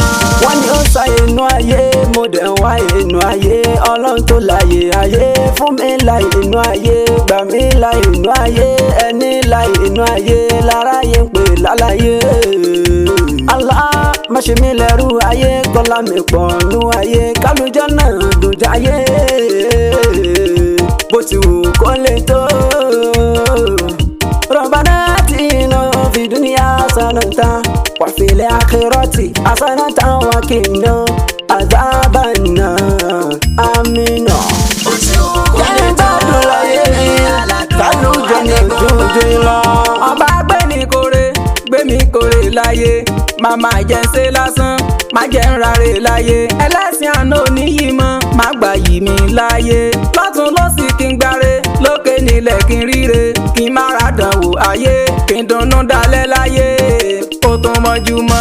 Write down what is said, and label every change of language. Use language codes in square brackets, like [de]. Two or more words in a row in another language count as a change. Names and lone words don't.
[yo] wọ́n ní ó sa inú ayé mo dẹ̀ ń wá inú ayé ọlọ́run tó láyé ayé fún mi láyé inú ayé gbà mí láyé inú ayé ẹni láyé inú ayé láráyé ń pè lálàyé. Allah má ṣe mí lẹ́rú ayé kọ́lá mi pọ̀ nú ayé kálùjọ́ náà dùn jáyé bó ti wù kó lè tó. [ar] ربنا آتنا في الدنيا حسنة وفي الآخرة حسنة وقنا عذاب النار. [yo] Amina. bó ti wù kó lè tó ayé aládùn ànígbọ̀ngbọ̀n nù. ọba gbẹ̀mí kore gbẹ̀mí kore láyé màmá jẹ́ ń ṣe lásán má jẹ́ ń rárẹ̀ láyé ẹlẹ́sìn àná yìí mọ́ má gbà yìí mi láyé lọ́tún lọ́sì kí n gbáre lókè nílẹ̀ kí n ríre kí n má ra dánwò ayé kí n dunnú dalẹ̀ láyé ó tún mọ́jú mọ́.